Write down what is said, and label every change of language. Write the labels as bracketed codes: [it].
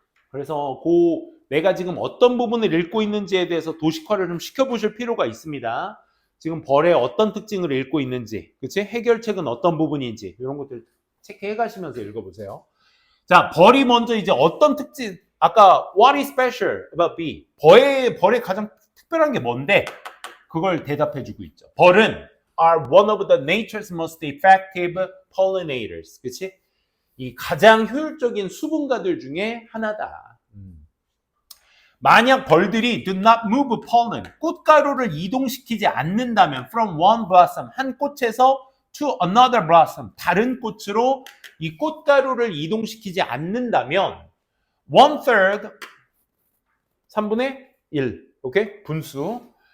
[ko] 그래서 그 내가 지금 어떤 부분을 읽고 있는지에 대해서 도식화를 좀 시켜보실 필요가 있습니다. 지금 벌의 어떤 특징을 읽고 있는지, 그치? 해결책은 어떤 부분인지 이런 것들 체크해 가시면서 읽어보세요. 자, 벌이 먼저 이제 어떤 특징, 아까 [en] what is special about bee? [ko] 벌의 가장 특별한 게 뭔데? 그걸 대답해주고 있죠. 벌은 [en] are one of the nature's most effective pollinators. [ko] 그치? 이 가장 효율적인 수분가들 중에 하나다. 만약 벌들이 [en] do not move pollen, [ko] 꽃가루를 이동시키지 않는다면 [en] from one blossom, [ko] 한 꽃에서 [en] to another blossom, [ko] 다른 꽃으로 이 꽃가루를 이동시키지 않는다면 [en] one third, [ko] 3분의 1, 오케이? 분수.